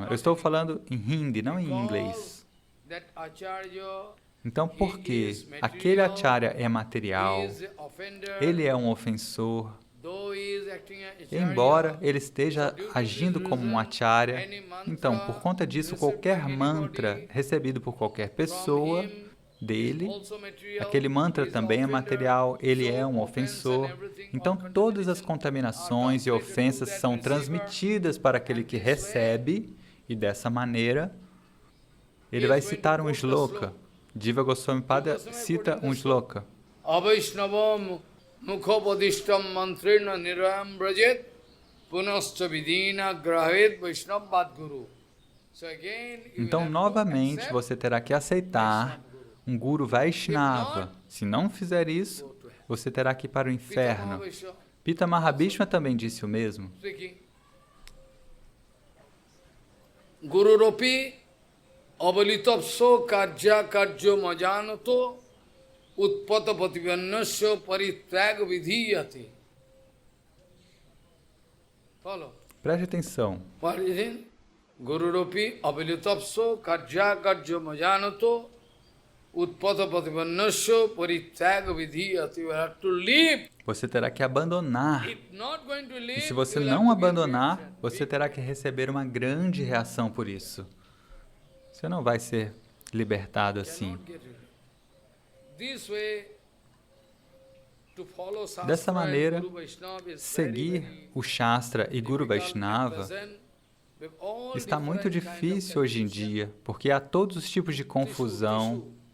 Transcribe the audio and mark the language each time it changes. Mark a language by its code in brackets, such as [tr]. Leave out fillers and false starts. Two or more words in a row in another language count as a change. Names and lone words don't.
[pt] Eu estou falando em hindi, não em inglês. Então, porque aquele acharya é material, ele é um ofensor, embora ele esteja agindo como um acharya, então, por conta disso, qualquer mantra recebido por qualquer pessoa dele, aquele mantra também é material, ele é um ofensor. Então, todas as contaminações e ofensas são transmitidas para aquele que recebe, e dessa maneira, ele vai citar um shloka. Jiva Goswami Pada cita um shloka. [sa] अवैष्णव मुखोपदिष्टं मन्त्रेण निरयं व्रजेत् पुनश्च विधिना ग्राहयेद् वैष्णव गुरु. [pt] Então, novamente, você terá que aceitar um Guru Vaishnava. Se não fizer isso, você terá que ir para o inferno. Pita Mahabhishma também disse o mesmo. [sa] गुरोरपि अवलिप्तस्य कार्य अकार्यम् अजानतः उत्पथ प्रतिपन्नस्य परित्यागो विधीयते. [en] Follow. [pt] Preste atenção. [en] What is it? [sa] गुरोरपि अवलिप्तस्य कार्य अकार्यम् अजानतः उत्पथ प्रतिपन्नस्य परित्यागो विधीयते. [en] You have to leave. [pt] Você terá que abandonar. E se você não abandonar, você terá que receber uma grande reação por isso. Você não vai ser libertado assim. Dessa maneira, seguir o Shastra e Guru Vaishnava está muito difícil hoje em dia, porque há todos os tipos de confusão.